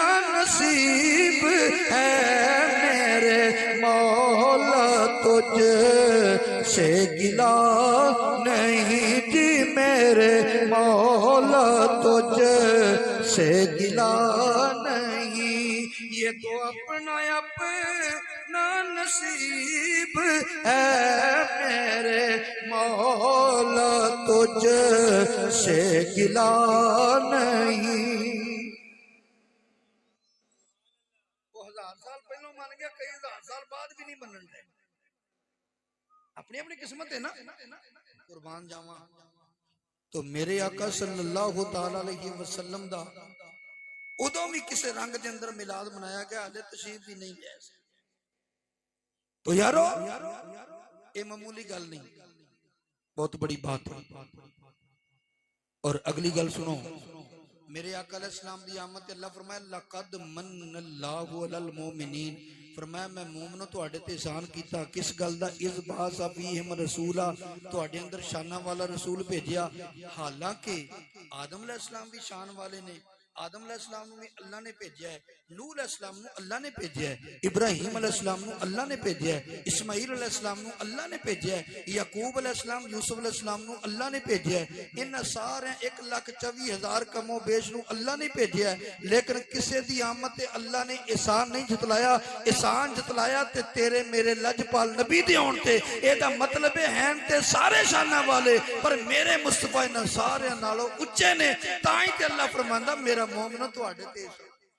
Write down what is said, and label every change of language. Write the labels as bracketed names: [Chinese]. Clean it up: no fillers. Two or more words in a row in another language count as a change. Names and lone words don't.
[Urdu] نصیب ہے، میرے مولا تجھ سے گلہ نہیں جی، میرے مولا تجھ سے گلہ نہیں، یہ تو اپنا اپنا نصیب ہے، میرے مولا تجھ سے گلہ نہیں. کئی ہزار سال بعد بھی نہیں منن رہے، اپنی اپنی قسمت ہے نا. [Punjabi] قربان جاوا تو میرے آقا [Arabic] صلى الله تعالى عليه وسلم [Punjabi] دا اودوں بھی کسی رنگ کے اندر میلاد منایا گیا، حالے تشریف بھی نہیں لیا. تو یارو یہ معمولی گل نہیں، بہت بڑی بات ہے. اور اگلی گل سنو، میرے آقا علیہ السلام دی آمد تے اللہ فرمایا [Arabic] لقد من الله على المؤمنين, [Punjabi] فرمایا میں مومنو تہاڈے تے احسان کیتا. کس گل دا? [Arabic] إذ بعث فيهم رسولا, [Punjabi] تہاڈے اندر شانا والا رسول بھیجیا. حالانکہ آدم علیہ السلام بھی شان والے نے، آدم علیہ السلام نوں بھی اللہ نے بھیجا ہے، نوح علیہ السلام نوں اللہ نے بھیجا ہے، ابراہیم علیہ السلام نوں اللہ نے بھیجا ہے، اسماعیل علیہ السلام نوں اللہ نے بھیجا ہے، یعقوب علیہ السلام یوسف علیہ السلام نوں اللہ نے بھیجا ہے. ان سارے 1,24,000 کم و بیش نوں اللہ نے بھیجا ہے. لیکن کسی دی آمد تے اللہ نے احسان نہیں جتلایا، احسان جتلایا تے تیرے میرے لجپال نبی دے آؤن تے. ایدا مطلب ہے تے سارے شانا والے، پر میرے مصطفیٰ انہاں سارے نالوں اچے نے. تاں ہی تے اللہ فرماندا میرا مومنو تہاڈے تے